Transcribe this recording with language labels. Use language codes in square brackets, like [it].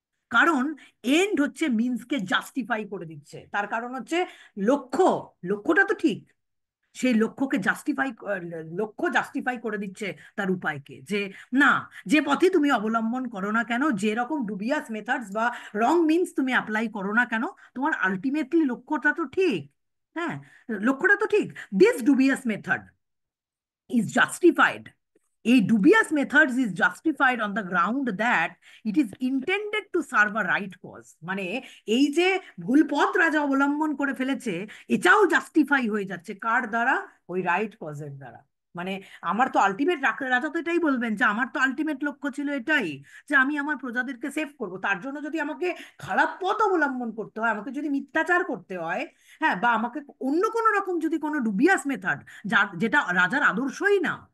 [bn] কারণ এন্ড হচ্ছে মিনসকে জাস্টিফাই করে দিচ্ছে, তার কারণ হচ্ছে লক্ষ্য, লক্ষ্যটা তো ঠিক, সেই লক্ষ্যকে জাস্টিফাই, লক্ষ্য জাস্টিফাই করে দিচ্ছে তার উপায়কে, যে না, যে পথে তুমি অবলম্বন করো না কেন, যে রকম ডুবিয়াস মেথডস বা রং মিনস তুমি অ্যাপ্লাই করো না কেন, তোমার আলটিমেটলি লক্ষ্যটা তো ঠিক। হ্যাঁ, লক্ষ্যটা তো ঠিক। [en] This dubious method is justified. A dubious methods is justified on the ground that it is intended to serve a right cause. [bn] মানে এই যে ভুল পথ রাজা অবলম্বন করে ফেলেছে, এটাও জাস্টিফাই হয়ে যাচ্ছে কার দ্বারা? ওই রাইট কজের দ্বারা। মানে আমার তো আলটিমেট, রাজা তো এটাই বলবেন যে আমার তো আলটিমেট লক্ষ্য ছিল এটাই, যে আমি আমার প্রজাদেরকে সেভ করব, তার জন্য যদি আমাকে খারাপ পথ অবলম্বন করতে হয়, আমাকে যদি মিথ্যাচার করতে হয়, হ্যাঁ, বা আমাকে অন্য কোনো রকম যদি কোনো ডুবিয়াস মেথড, যেটা রাজার আদর্শই না,